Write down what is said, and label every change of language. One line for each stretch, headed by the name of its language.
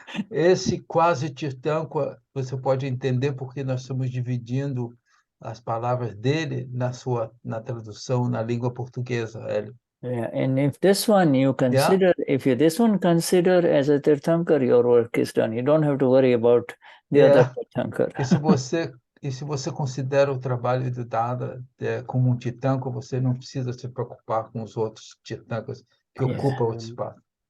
Portuguese: esse quase Tirthankar você pode entender porque nós estamos dividindo as palavras dele na tradução na língua portuguesa.
English: Yeah, and if this one you consider, this one consider as a Tirthankar, your work is done. You don't have to worry about the other Tirthankar.
Portuguese: E se você considera o trabalho do Dada como um Tirthankar, você não precisa se preocupar com os outros Tirthankars que ocupam o espaço.